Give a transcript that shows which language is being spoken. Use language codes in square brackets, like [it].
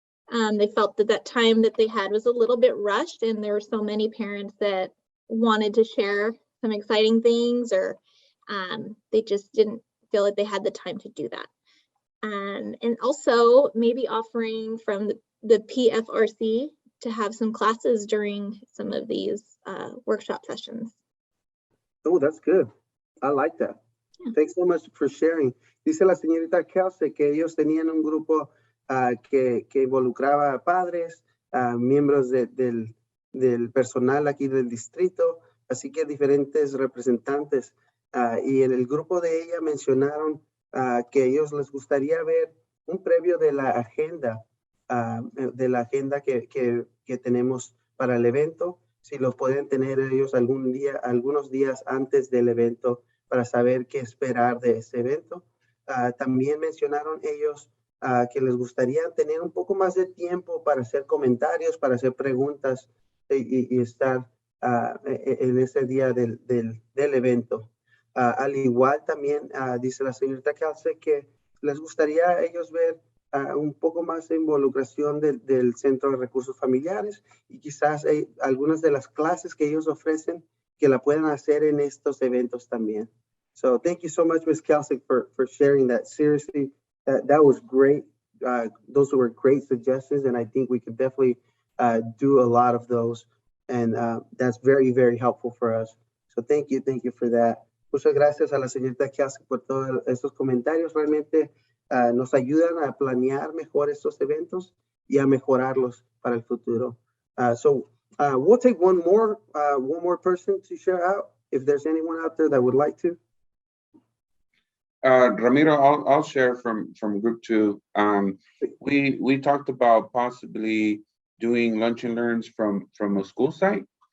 [en] They felt that time that they had was a little bit rushed, and there were so many parents that wanted to share some exciting things, or they just didn't feel like they had the time to do that. And also maybe offering from the PFRC to have some classes during some of these workshop sessions. Oh, that's good. I like that. Yeah. Thanks so much for sharing. [es] Dice la señorita Kelsey que ellos tenían un grupo que involucraba a padres, miembros del personal aquí del distrito, así que diferentes representantes. Y en el grupo de ella mencionaron que ellos les gustaría ver un previo de la agenda que tenemos para el evento, si lo pueden tener ellos algunos días antes del evento para saber qué esperar de ese evento. También mencionaron ellos que les gustaría tener un poco más de tiempo para hacer comentarios, para hacer preguntas y estar en ese día del evento. Al igual también dice la señorita Kelsey que les gustaría a ellos ver un poco más de involucración del Centro de Recursos Familiares y quizás algunas de las clases que ellos ofrecen que la puedan hacer en estos eventos también. [en] So thank you so much, Ms. Kelsey, for sharing that. Seriously, that was great. Those were great suggestions, and I think we could definitely do a lot of those. And that's very, very helpful for us. So thank you for that. [es] Muchas gracias a la señorita Kelsey por todos estos comentarios. Realmente nos ayudan a planear mejor estos eventos y a mejorarlos para el futuro. [en] So we'll take one more person to share out. If there's anyone out there that would like to. Ramiro, I'll share from group 2. We talked about possibly doing lunch and learns from a school site.